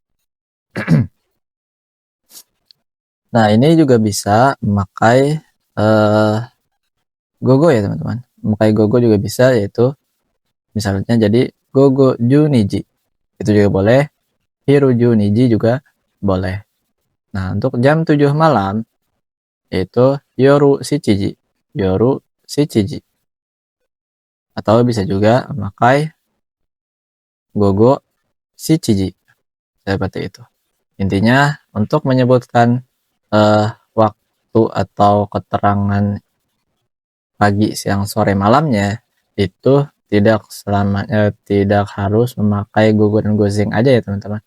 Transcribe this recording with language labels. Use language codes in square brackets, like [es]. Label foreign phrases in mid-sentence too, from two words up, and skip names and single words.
[id] Nah, ini juga bisa memakai gogo ya teman-teman. Memakai gogo juga bisa, yaitu misalnya jadi [ja] 午後十二時. [id] Itu juga boleh. [ja] 昼十二時 [id] juga boleh. Nah, untuk jam 7 malam yaitu [ja] 夜七時. 夜七時. [id] Atau bisa juga memakai [ja] 午後七時. [id] Seperti itu. Intinya untuk menyebutkan waktu atau keterangan pagi, siang, sore, malamnya itu tidak harus memakai gogo dan gozeng aja ya teman-teman.